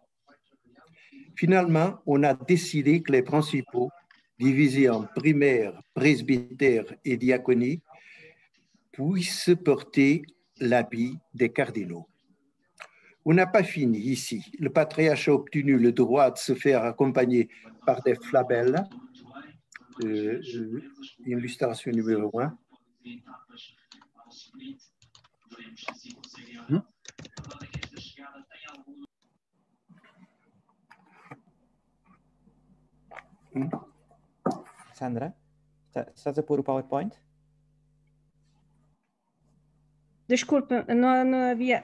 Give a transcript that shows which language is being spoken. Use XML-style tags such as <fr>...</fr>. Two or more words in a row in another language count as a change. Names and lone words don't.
<fr>Finalement, on a décidé que les principaux, divisés en primaire, presbytère et diaconie, puissent porter l'habit des cardinaux. On n'a pas fini ici. Le patriarche a obtenu le droit de se faire accompagner par des flabelles. Illustration numéro 1.</fr> <pt>Sandra, estás a pôr o PowerPoint? Desculpa, não havia.</pt>